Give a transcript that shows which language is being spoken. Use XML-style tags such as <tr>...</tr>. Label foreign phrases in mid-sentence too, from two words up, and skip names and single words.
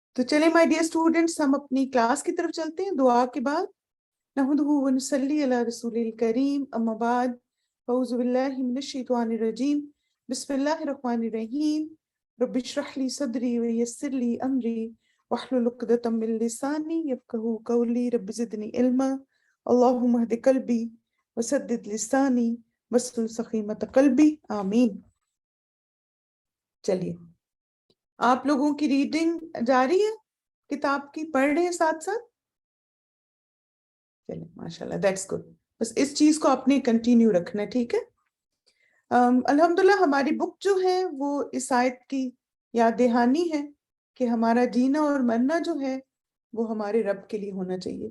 <hi>تو चले</hi> <en>my dear students,</en> <hi>हम अपनी क्लास की तरफ चलते हैं दुआ के बाद।</hi> <ar>نحمده ونصلي على رسوله الكريم، أما بعد، أعوذ بالله من الشيطان الرجيم، بسم الله الرحمن الرحيم، رب اشرح لي صدري ويسر لي أمري واحلل عقدة من لساني يفقهوا قولي، رب زدني علما، اللهم اهد قلبي وسدد لساني واسلل سخيمة قلبي,</ar> <hi>आमीन। चलिए, आप लोगों की रीडिंग जारी है, किताब की पढ़ रहे हैं साथ साथ। चलिए माशाल्लाह,</hi> <en>that's good.</en> <hi>बस इस चीज को आपने कंटिन्यू रखना है, ठीक है। अल्हम्दुलिल्लाह हमारी बुक जो है वो इस आयत की याद दहानी है कि हमारा जीना और मरना जो है वो हमारे रब के लिए होना चाहिए।</hi>